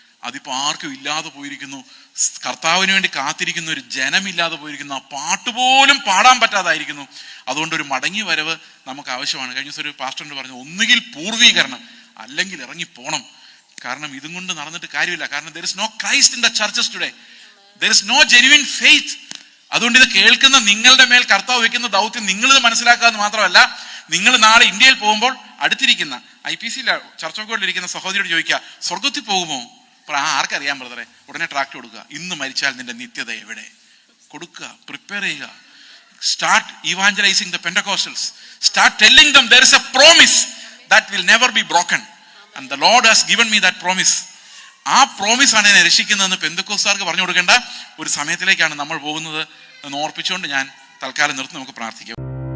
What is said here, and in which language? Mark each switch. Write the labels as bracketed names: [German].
[Malayalam] അതിപ്പോൾ ആർക്കും ഇല്ലാതെ പോയിരിക്കുന്നു. കർത്താവിന് വേണ്ടി കാത്തിരിക്കുന്ന ഒരു ജനമില്ലാതെ പോയിരിക്കുന്നു. ആ പാട്ട് പോലും പാടാൻ പറ്റാതായിരിക്കുന്നു. അതുകൊണ്ട് ഒരു മടങ്ങി വരവ് നമുക്ക് ആവശ്യമാണ്. കഴിഞ്ഞ ദിവസം ഒരു പാസ്റ്ററിനോട് പറഞ്ഞു, ഒന്നുകിൽ പൂർവീകരണം അല്ലെങ്കിൽ ഇറങ്ങിപ്പോണം. കാരണം ഇതും കൊണ്ട് നടന്നിട്ട് കാര്യമില്ല. കാരണം [English] there is no Christ in the churches today. There is no genuine faith. [Malayalam] അതുകൊണ്ട് ഇത് കേൾക്കുന്ന നിങ്ങളുടെ മേൽ കർത്താവ് വെക്കുന്ന ദൗത്യം നിങ്ങളിത് മനസ്സിലാക്കാമെന്ന് മാത്രമല്ല, നിങ്ങൾ നാളെ ഇന്ത്യയിൽ പോകുമ്പോൾ അടുത്തിരിക്കുന്ന IPC ചർച്ച് ഓഫ് ഗോഡിൽ ഇരിക്കുന്ന സഹോദരിയോട് ചോദിക്കുക, സ്വർഗത്തിൽ പോകുമോ? അപ്പോൾ ആർക്കറിയാൻ ബ്രദറെ? ഉടനെ ട്രാക്ട് കൊടുക്കുക, ഇന്ന് മരിച്ചാൽ നിന്റെ നിത്യത എവിടെ? കൊടുക്കുക, പ്രിപ്പയർ ചെയ്യുക. [English] Start evangelizing the Pentecostals. Start telling them there is a promise that will never be broken. And the Lord has given me that promise. [Malayalam] ആ പ്രോമിസ് ആണ് എന്നെ രക്ഷിക്കുന്നതെന്ന് പെന്തക്കോസ്തുകാർക്ക് പറഞ്ഞു കൊടുക്കേണ്ട ഒരു സമയത്തിലേക്കാണ് നമ്മൾ പോകുന്നത് എന്ന് ഓർപ്പിച്ചുകൊണ്ട് ഞാൻ തൽക്കാലം നിർത്തി നമുക്ക് പ്രാർത്ഥിക്കാം.